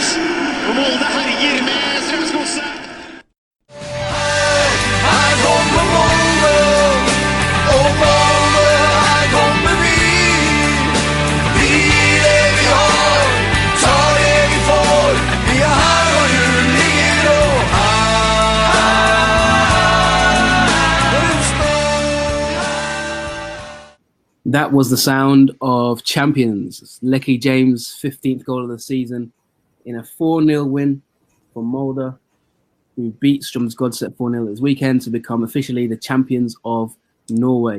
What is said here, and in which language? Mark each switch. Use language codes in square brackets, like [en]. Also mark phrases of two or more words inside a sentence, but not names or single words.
[no] Og Molde herjer med Strømsgodset. Her kommer Molde, og Molde, her kommer vi. Vi det vi har, tar det vi får. Vi her og hun ligger og [en] That was the sound of champions. Lecky James' 15th goal of the season in a 4-0 win for Molde, who beat Strømsgodset 4-0 this weekend to become officially the champions of Norway.